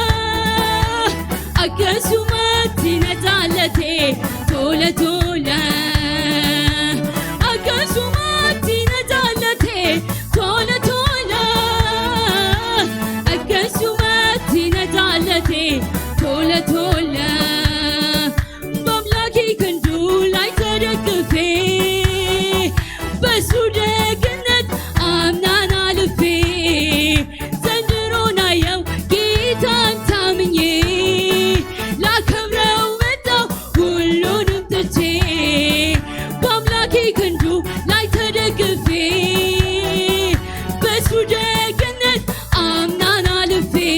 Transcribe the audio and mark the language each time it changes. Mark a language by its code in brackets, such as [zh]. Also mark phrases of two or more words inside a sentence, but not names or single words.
[om] akkasumatti na jaallate tola tola akkasumatti na jaallate tola tola akkasumatti na jaallate tola tola [am] በአምላኬ ክንዱ ላይ ተደግፌ በሱ ደግነት አምናን አልፌ ዘንድሮን አየው ጌታን ታምኜ ላከብረው መጣሁ ሁሉንም ትቼ በአምላኬ ክንዱ ላይ ተደግፌ በሱ ደግነት አምናን አልፌ